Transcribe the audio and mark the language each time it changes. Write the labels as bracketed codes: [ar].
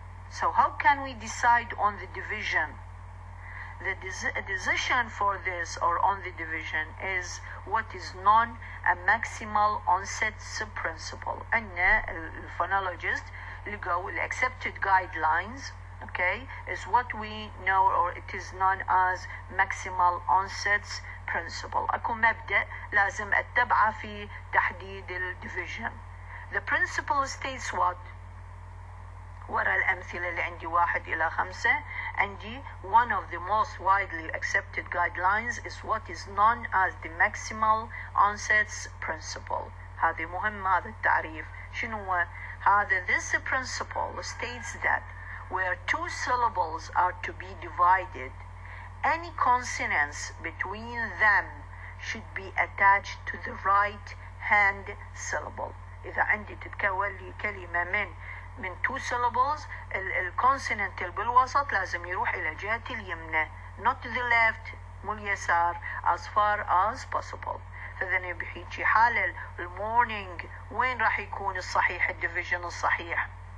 [en] So how can we decide on the division? The decision for this or on the division is what is known a maximal onset principle. And the phonologist [ar] لقوا [en] the accepted guidelines, okay, is what we know or it is known as maximal onset principle. [ar] أكو مبدأ لازم أتبعه في تحديد الديفيجن. [en] The principle states what? [ar] ورا الأمثلة اللي عندي 1 إلى 5 عندي [en] one of the most widely accepted guidelines is what is known as the maximal onset principle. [ar] هذا مهم هذا التعريف. شنو هو؟ هذا [en] this principle states that where 2 syllables are to be divided, any consonants between them should be attached to the right hand syllable. [ar] إذا عندي تتكون لي كلمة من 2 syllables الكونسوننت اللي بالوسط لازم يروح إلى جهة اليمنى, [en] not the left, [ar] مو اليسار, [en] as far as possible. [ar] فإذا بحيجي حالة المورنينج وين راح يكون الصحيح الديفيجن الصحيح؟